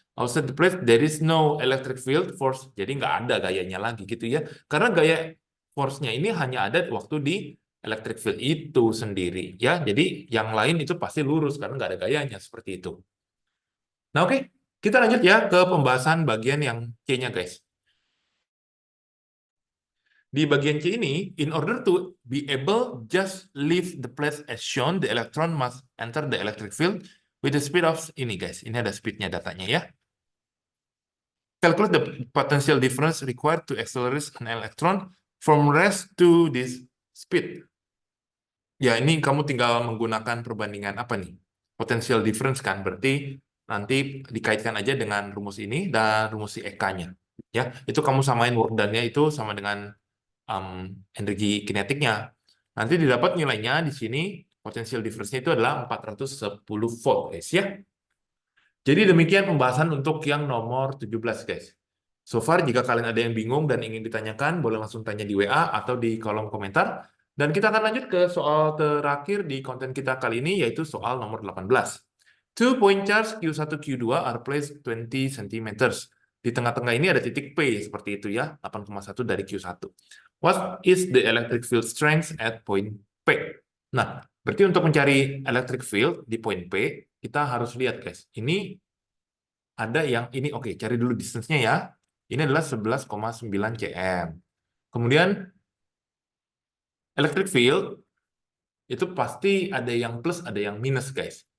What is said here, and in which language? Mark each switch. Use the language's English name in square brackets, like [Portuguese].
[English] Outside the plate there is no electric field force, [Indonesian] jadi nggak ada gayanya lagi gitu ya. Karena gaya force-nya ini hanya ada waktu di electric field itu sendiri ya. Jadi yang lain itu pasti lurus karena nggak ada gayanya, seperti itu. Nah, oke, kita lanjut ya ke pembahasan bagian yang C-nya guys. Di bagian C ini, [English] in order to be able just leave the place as shown, the electron must enter the electric field with the speed of ini guys. [Indonesian] Ini ada speednya datanya ya. [English] Calculate the potential difference required to accelerate an electron from rest to this speed. [Indonesian] Ya, ini kamu tinggal menggunakan perbandingan apa nih? Potential difference kan, berarti nanti dikaitkan aja dengan rumus ini dan rumus si EK-nya. Ya, itu kamu samain work done-nya itu sama dengan energi kinetiknya. Nanti didapat nilainya di sini, potential difference-nya itu adalah 410 volt, guys ya. Jadi demikian pembahasan untuk yang nomor 17, guys. So far, jika kalian ada yang bingung dan ingin ditanyakan, boleh langsung tanya di WA atau di kolom komentar. Dan kita akan lanjut ke soal terakhir di konten kita kali ini, yaitu soal nomor 18. [English] Two point charge Q1, Q2 are placed 20 cm. [Indonesian] Di tengah-tengah ini ada titik P, seperti itu ya, 8,1 dari Q1. [English] What is the electric field strength at point P? [Indonesian] Nah, berarti untuk mencari electric field di point P, kita harus lihat, guys. Ini ada yang ini, oke, cari dulu distance-nya ya. Ini adalah 11,9 cm. Kemudian electric field itu pasti ada yang plus, ada yang minus, guys.